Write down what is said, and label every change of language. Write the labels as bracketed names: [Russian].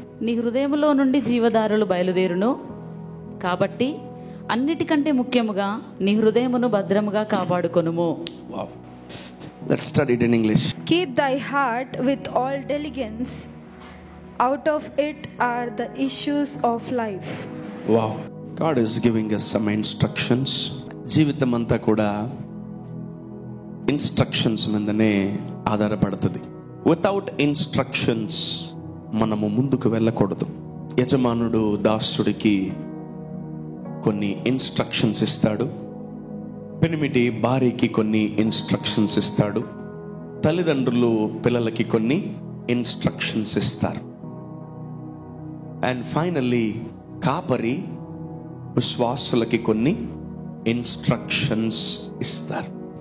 [Telugu] నీ హృదయములో నుండి జీవధారలు బయలుదేరును కాబట్టి అన్నిటికంటే ముఖ్యముగా నీ హృదయమును భద్రముగా కాపాడుకొనుము. [English] Wow. Let's study it in English. Keep thy heart with all diligence, out of it are the issues of life. Wow. God is giving us some instructions. [Telugu] జీవితం అంతా కూడా ఇన్స్ట్రక్షన్స్ మీదనే ఆధారపడుతుంది. వితౌట్ ఇన్స్ట్రక్షన్స్ మనము ముందుకు వెళ్ళకూడదు. యజమానుడు దాసుడికి కొన్ని ఇన్స్ట్రక్షన్స్ ఇస్తాడు, పెనిమిటి భార్యకి కొన్ని ఇన్స్ట్రక్షన్స్ ఇస్తాడు, తల్లిదండ్రులు పిల్లలకి కొన్ని ఇన్స్ట్రక్షన్స్ ఇస్తారు, అండ్ ఫైనల్లీ కాపరి విశ్వాసులకి కొన్ని ఇన్స్ట్రక్షన్స్ ఇస్తారు.